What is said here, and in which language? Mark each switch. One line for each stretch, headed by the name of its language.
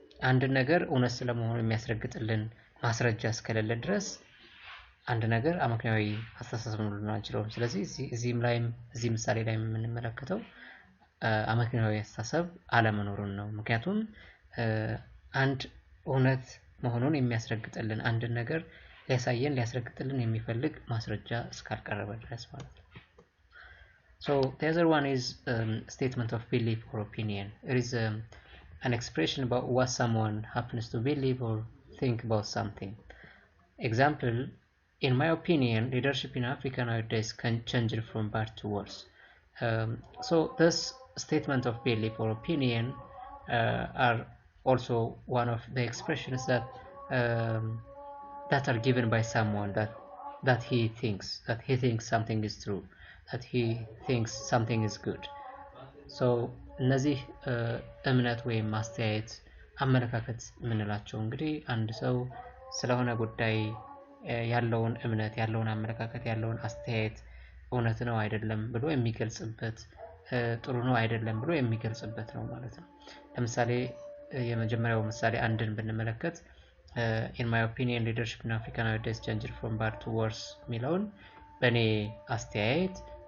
Amharic: አንድ ነገር እውነት ስለመሆኑ የሚያስረግጥልን ማስረጃ እስከሌለ ድረስ አንድ ነገር አመክንያዊ አስተሳሰብ ነው ልንለው አንችልም። ስለዚህ እዚህ ምሳሌ ላይ የምንመለከተው አመክንያዊ አስተሳሰብ አለመኖሩን ነው። ምክንያቱም አንድ እውነት መሆኑን የሚያስረግጥልን አንድ ነገር ሊያስረግጥልን የሚፈልግ ማስረጃ እስካልቀረበ ድረስ ማለት ነው።
English: So the other one is statement of belief or opinion. It is an expression about what someone happens to believe or think about something. Example, in my opinion, leadership in Africa nowadays can change from bad to worse. So this statement of belief or opinion are also one of the expressions that are given by someone that he thinks something is true, that he thinks something is good.
Amharic: So እነዚህ እምነት ወይም ማስተያየት አመለካከት የምንላቸው እንግዲህ አንድ ሰው ስለሆነ ጉዳይ ያለውን እምነት ያለውን አመለካከት ያለውን አስተያየት እውነት ነው አይደለም ብሎ የሚገልጽበት ጥሩ ነው አይደለም ብሎ የሚገልጽበት ነው ማለት ነው። ለምሳሌ የመጀመሪያው ምሳሌ አንድን ብንመለከት
English: in my opinion leadership in Africa nowadays changed from bad to worse
Amharic: የሚለውን በእኔ አስተያየት